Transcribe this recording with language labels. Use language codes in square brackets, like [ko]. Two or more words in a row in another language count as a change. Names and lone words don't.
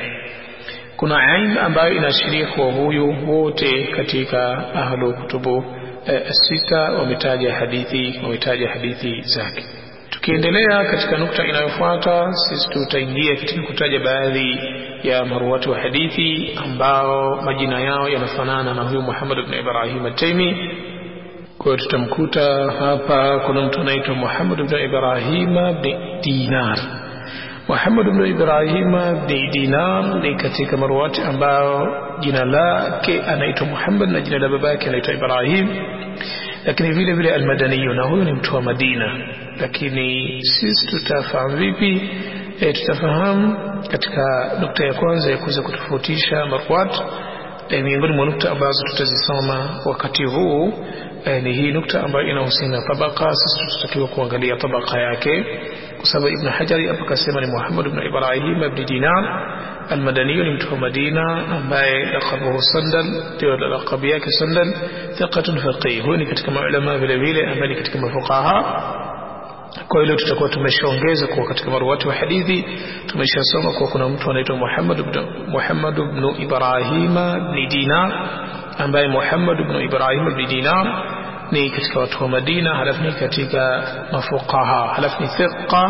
[sw] Kuna ain ambayo inaashiria kwa huyu wote katika ahlu kutubu sita wametaja hadithi zake. Tukiendelea katika nukta inayofuata, sisi tutaingia katika kutaja baadhi ya marwatu wa hadithi ambao majina yao yanafanana na huyu Muhammad ibn Ibrahim at-Taymi. Kwa tutamkuta hapa kuna mtu anaitwa Muhammad ibn Ibrahim ibn Dinar. Muhammad ibn Ibrahim ibn Dinar ni katika marwati ambao jina lake anaitwa Muhammad na jina la babake anaitwa Ibrahim, lakini vile vile al-Madani, na huyo ni mtu wa Madina. Lakini sisi tutafahamu vipi? Tutafahamu katika nukta ya kwanza ya kuweza kutofautisha marwat. Miongoni mwa nukta ambazo tutazisoma wakati huu ni hii nukta ambayo inahusiana na tabaka. Sisi tutakiwa kuangalia tabaka yake, kwa sababu Ibn Hajar hapa kasema ni Muhammad ibn Ibrahim ibn Dinar al-Madani, ni mtu wa Madina ambaye laqabuhu Sandal, ndio laqabu yake Sandal, [ar] ثقة فقيه. [sw] Huyu ni katika maulama vile vile ambaye ni katika mafuqaha. Kwa hiyo tutakuwa tumeshaongeza kwa katika maruwati wa hadithi tumeshasoma kwa kuna mtu anaitwa Muhammad ibn Ibrahim ibn Dinar, ambaye Muhammad ibn Ibrahim ibn Dinar ni katika watu wa Madina, halafu ni katika mafuqaha, halafu ni thiqa.